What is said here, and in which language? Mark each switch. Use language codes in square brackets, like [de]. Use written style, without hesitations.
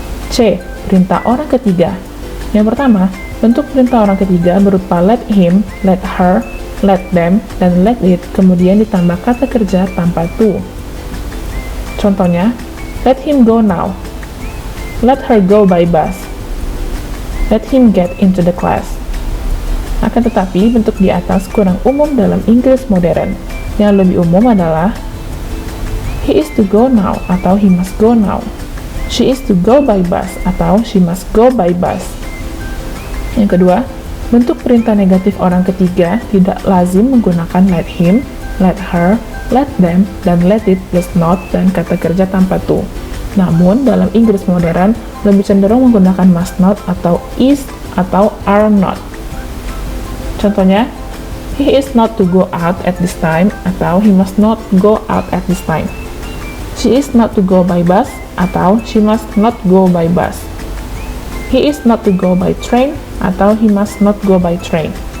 [id] C. Perintah orang ketiga. Yang pertama, bentuk perintah orang ketiga berupa let him, let her, let them, dan let it, kemudian ditambah kata kerja tanpa to. [en] Contohnya, let him go now. Let her go by bus. Let him get into the class. [id] Akan tetapi, bentuk di atas kurang umum dalam Inggris modern. Yang lebih umum adalah [en] he is to go now atau he must go now. She is to go by bus atau she must go by bus. [id] Yang kedua, bentuk perintah negatif orang ketiga tidak lazim menggunakan let him, let her, let them, dan let it plus not dan kata kerja tanpa to. Namun, dalam Inggris modern, lebih cenderung menggunakan must not atau is atau are not. [en] Contohnya, he is not to go out at this time atau he must not go out at this time. She is not to go by bus atau she must not go by bus. He is not to go by train atau he must not go by train.